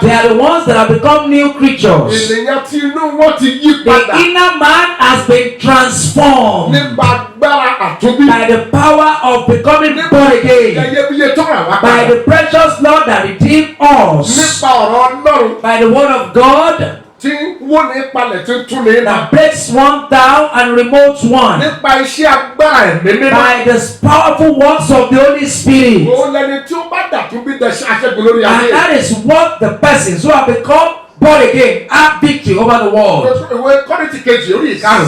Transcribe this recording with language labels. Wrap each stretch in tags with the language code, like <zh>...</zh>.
<en>They are the ones that have become new creatures.</en> <yo>ènìyàn tí inú wọn ti yí</yo> <en>The</en> <yo>padà</yo> <en>inner man has been transformed</en> <yo>nípa agbára àtúnbí.</yo> <en>by the power of becoming born again,</en> <yo>Iyebíye tó rà wá</yo> <en>by</en> <yo>padà.</yo> <en>the precious Lord that redeemed us,</en> <yo>Nípa ọ̀rọ̀ Ọlọ́run</yo> <en>by the word of God</en> <yo>tí wọ́n ní palẹ̀ tí ń tún ní nà.</yo> <en>that breaks one down and removes one,</en> <yo>Nípa iṣẹ́ agbára ẹ̀mí mímọ́.</yo> <en>by the powerful works of the Holy Spirit.</en> <yo>Òun lẹni tí ó bá dàtúnbí dẹ̀ aṣẹ́gun lórí</yo> <en>And</en> <yo>ayé.</yo> <en>that is what the persons who have become born again have victory over the world.</en> <yo>Ìwé Kọ́ríńtì kejì orí ìkarùn-ún.</yo>